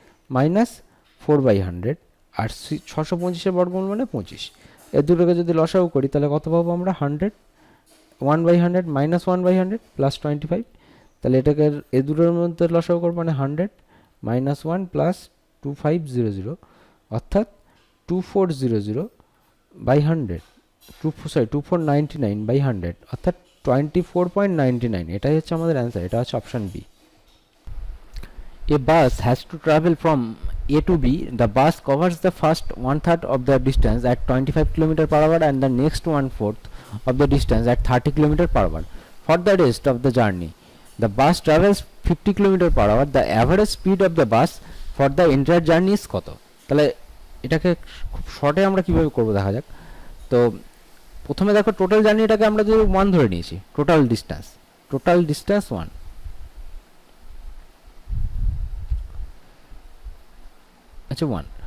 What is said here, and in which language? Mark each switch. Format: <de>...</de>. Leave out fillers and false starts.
<bn>Minus 4/100, আর 625-এর বর্গমূল মানে 25, এর দুটোকে যদি লসাগু করি তাহলে কত পাবো আমরা 100, 1/100 মাইনাস 1/100 প্লাস 25, তাহলে এটাকে এ দুটোর মধ্যে লসাগু করবো মানে 100 মাইনাস 1 প্লাস 2500, অর্থাৎ 2400/100, 2499/100, অর্থাৎ 24.99, এটাই হচ্ছে আমাদের অ্যান্সার, এটা হচ্ছে option B.</bn> <en>A bus has to travel from A to B. The bus covers the first 1/3 of the distance at 25 km/h and the next 1/4 of the distance at 30 km/h. For the rest of the journey, the bus travels 50 km/h. The average speed of the bus for the entire journey is</en> <bn>কত? তাহলে এটাকে খুব শর্টে আমরা কিভাবে করব দেখা যাক। তো প্রথমে দেখো টোটাল জার্নিটাকে আমরা যদি 1 ধরে নিয়েছি, টোটাল ডিস্টেন্স 1, আচ্ছা 1।</bn>